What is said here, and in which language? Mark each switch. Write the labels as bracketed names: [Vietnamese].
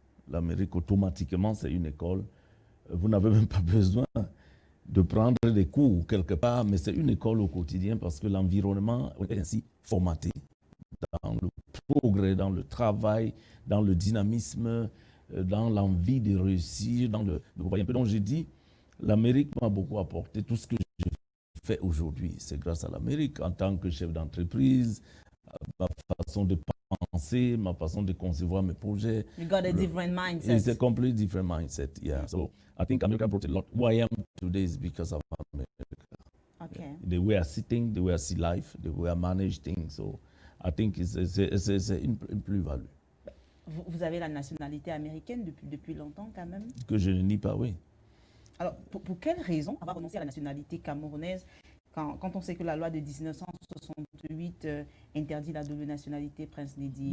[French] L'Amérique, automatiquement, c'est une école. Vous n'avez même pas besoin de prendre des cours quelque part, mais c'est une école au quotidien parce que l'environnement est ainsi formaté dans le progrès, dans le travail, dans le dynamisme, dans l'envie de réussir, vous voyez un peu. Donc j'ai dit, l'Amérique m'a beaucoup apporté. Tout ce que je fais aujourd'hui, c'est grâce à l'Amérique en tant que chef d'entreprise, ma façon de penser, ma façon de concevoir mes projets. [English] You got a different mindset. It's a completely different mindset, yeah. So I think America brought a lot. Who I am today is because of America. Okay. The way I see things, the way I see life, the way I manage things. So I think it's [French] une plus-value. Vous avez la nationalité américaine depuis longtemps quand même? Que je ne nie pas, oui. Alors, pour quelle raison avoir renoncé à la nationalité camerounaise quand on sait que la loi de 1968 interdit la double nationalité, Prince Medy?